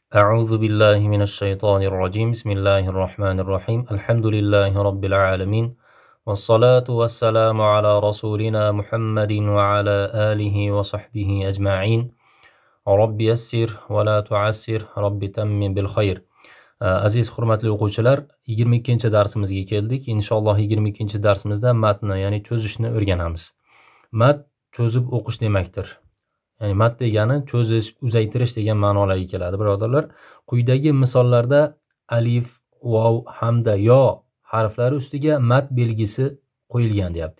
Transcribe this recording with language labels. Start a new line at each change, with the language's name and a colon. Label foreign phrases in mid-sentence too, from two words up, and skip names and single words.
Arabic: أعوذ بالله من الشيطان الرجيم بسم الله الرحمن الرحيم الحمد لله رب العالمين والصلاة والسلام على رسولنا محمد وعلى آله وصحبه أجمعين رب يسر ولا تعسر رب تمم بالخير.
Uzbek: Aziz hurmatli o'quvchilar, 22-darsimizga keldik. Inshaalloh 22-darsimizda matnni, ya'ni cho'zishni o'rganamiz. Matn cho'zib o'qish demakdir. Ya'ni mat degani cho'zish, uzaytirish degan ma'nolarga keladi, birodarlar. Quyidagi misollarda alif, vav hamda yo harflari ustiga mat belgisi qo'yilgan deyapti.